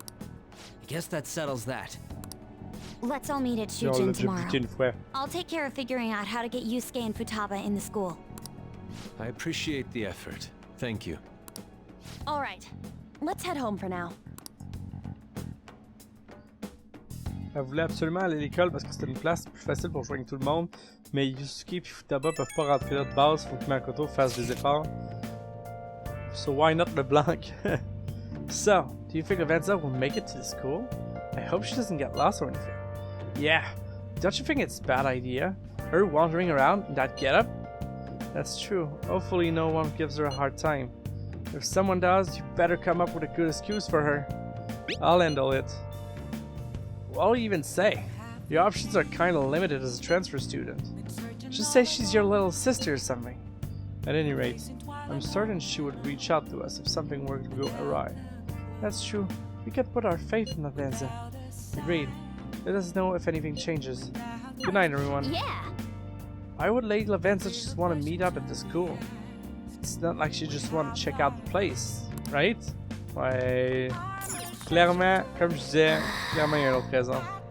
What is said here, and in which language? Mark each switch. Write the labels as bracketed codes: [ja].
[en] I guess that settles that. Let's all meet at [fr] Genre, on [en] Shujin [fr] l'a déjà [en] tomorrow. [fr] buté une fois. [en] I'll take care of figuring out how to get Yusuke and Futaba in the school. I appreciate the effort. Thank you. All right, let's head home for now. [fr] Elle voulait absolument aller à l'école parce que c'était une place plus facile pour jouer avec tout le monde. Mais Yusuke et Futaba peuvent pas rentrer là de base. Faut que Makoto fasse des efforts. [en] So why not LeBlanc? So, do you think Lavenza will make it to the school? I hope she doesn't get lost or anything. Yeah, don't you think it's a bad idea? Her wandering around in that getup? That's true. Hopefully no one gives her a hard time. If someone does, you better come up with a good excuse for her. I'll handle it. What'll you even say? Your options are kinda limited as a transfer student. Just say she's your little sister or something. At any rate, I'm certain she would reach out to us if something were to go awry. That's true. We can put our faith in Lavenza. Agreed. Let us know if anything changes. Good night, everyone. Yeah! Why would Lady Lavenza just want to meet up at the school? It's not like she just want to check out the place, right? [fr] Ouais. Clairement, comme je disais, clairement il y a une autre raison.